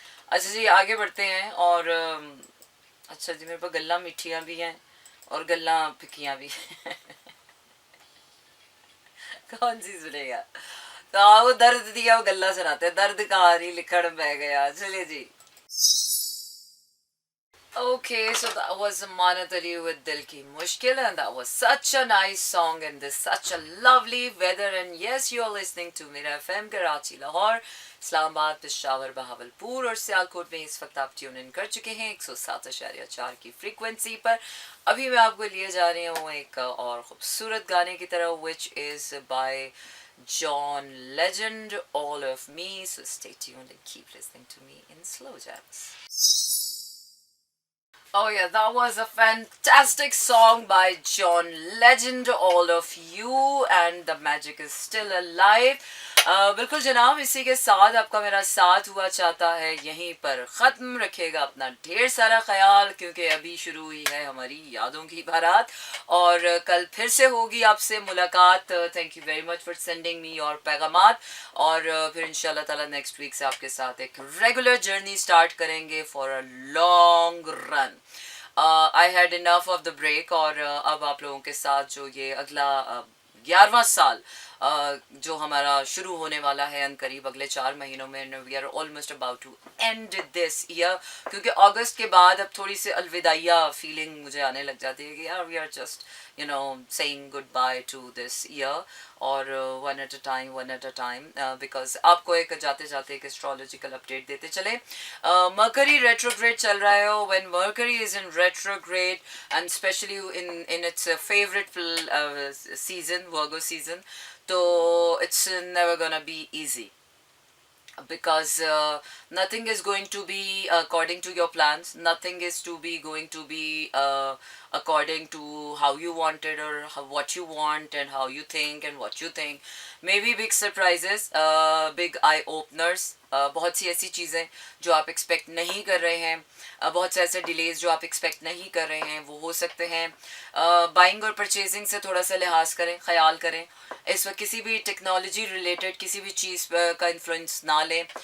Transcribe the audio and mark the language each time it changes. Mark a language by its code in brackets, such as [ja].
[ur] اچھا جی، آگے بڑھتے ہیں. اور اچھا جی، میرے پاس گلا میٹھیاں بھی ہیں اور گلا پھکیاں بھی کون سی سنے گا. تو وہ درد دیا وہ گلا سناتے ہیں, درد کہانی لکھڑ بہ گیا. چلیے جی. [en] Okay, so that was Manat Ali with Dil Ki Mushkil, and that was such a nice song in this such a lovely weather. And yes, you are listening to Mira FM, [ur] Karachi, Lahore, Islamabad, Peshawar, Bahawalpur اور سیالکوٹ میں اس وقت آپ tune in کر چکے ہیں 107.4 کی frequency پر. ابھی میں آپ کو لیے جا رہی ہوں ایک اور خوبصورت گانے کی طرح, [en] which is by John Legend, All of Me. So stay tuned and keep listening to me in slow jams. Oh yeah, that was a fantastic song by John Legend, All of You, and the magic is still alive. [ur] بالکل جناب, اسی کے ساتھ آپ کا میرا ساتھ ہوا چاہتا ہے یہیں پر ختم. رکھے گا اپنا ڈھیر سارا خیال, کیونکہ ابھی شروع ہوئی ہے ہماری یادوں کی بارات, اور کل پھر سے ہوگی آپ سے ملاقات. Thank you very much for sending me your پیغامات, اور پھر انشاءاللہ تعالیٰ نیکسٹ ویک سے آپ کے ساتھ ایک ریگولر جرنی اسٹارٹ کریں گے [en] For a long run. I had enough of the break, [ur] اور اب آپ لوگوں کے ساتھ جو یہ اگلا 11واں سال جو ہمارا شروع ہونے والا ہے ان قریب اگلے 4 مہینوں میں, [en] we are almost about to end this year, [ur] کیونکہ اگست کے بعد اب تھوڑی سی الوداعیہ فیلنگ مجھے آنے لگ جاتی ہے کہ یار [en] we are just saying goodbye to this year, [ur] اور [en] one at a time, because [ur] آپ کو ایک جاتے جاتے ایک اسٹرالوجیکل اپڈیٹ دیتے چلیں. مرکری ریٹروگریڈ چل رہا ہے. [en] when Mercury is in retrograde, and especially in its favorite season, Virgo season, so it's never gonna be easy, because nothing is going to be according to your plans, nothing is going to be according to how you want it, or what you want, and how you think, and what you think. Maybe big surprises, big eye openers, [ur] بہت سی ایسی چیزیں جو آپ expect نہیں کر رہے ہیں, بہت سے ایسے ڈیلیز جو آپ ایکسپیکٹ نہیں کر رہے ہیں وہ ہو سکتے ہیں. بائنگ اور پرچیزنگ سے تھوڑا سا لحاظ کریں, خیال کریں. اس وقت کسی بھی ٹیکنالوجی ریلیٹڈ کسی بھی چیز کا انفلوئنس نہ لیں.